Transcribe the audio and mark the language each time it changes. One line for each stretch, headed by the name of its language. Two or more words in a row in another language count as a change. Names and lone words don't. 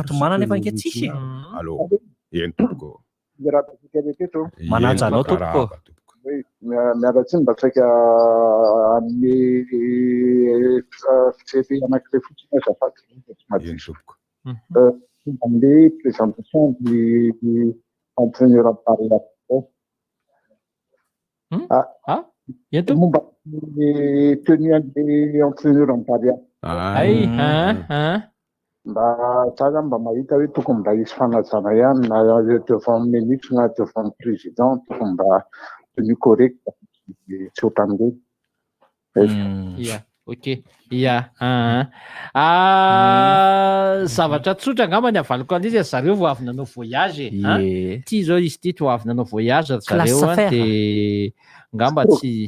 Malagasy: manana efa nke tsisy manaja anao tompoko miaratsiny mba saika amin'ny fitsety anankiray fotsiny azafady tsy madisoko amle
French: présentation du entraîneur appareil
Malagasy: momba tenu an'le
French: entraîneur appareil
Malagasy: mba za zany mba mahita hoe tokony mba hisy fanajana ihany na
French: devant ministre
Malagasy: na
French: devant président
Malagasy: tokony mba
French: tenu correct
Malagasy: tsy ohatran'le zavatra tsotra angamba ny avaliko an'izy zareo vo avy nanao voyage ty zao izy ty to avy nanao voyage zareo de ngamba tsy